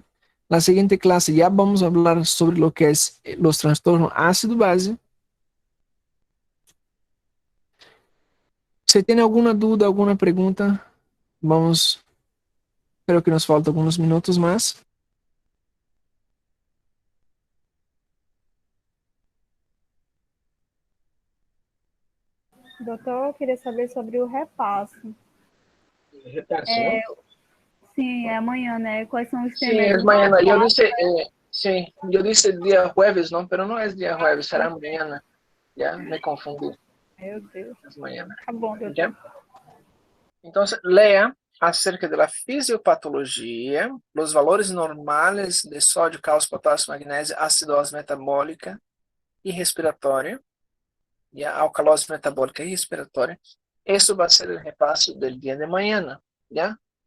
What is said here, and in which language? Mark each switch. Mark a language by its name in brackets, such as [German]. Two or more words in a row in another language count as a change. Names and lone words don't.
[Spanish] La siguiente clase ya vamos a hablar sobre lo que es los trastornos ácido-base. Si tiene alguna duda, alguna pregunta, vamos, creo que nos faltan algunos minutos más. [Portuguese] Doutor, eu queria saber sobre o repasso. [Spanish] Repetición. [Portuguese] Sim, é amanhã, né? Quais são os [Spanish] Sí, [Portuguese] temas? [Spanish] es mañana. Yo dije día jueves, ¿no? Pero no es día jueves, será mañana. Ya, me confundí. [Portuguese] Meu Deus. [Spanish] Es mañana. [Portuguese] Tá bom, doutor. [Spanish] ¿Ya? Entonces, lea acerca de la fisiopatología, los valores normales de sodio, cálcio, potasio, magnesio, acidose metabólica y respiratoria, ya, alcalose metabólica y respiratoria. Eso va a ser el repaso del día de mañana, ¿ya?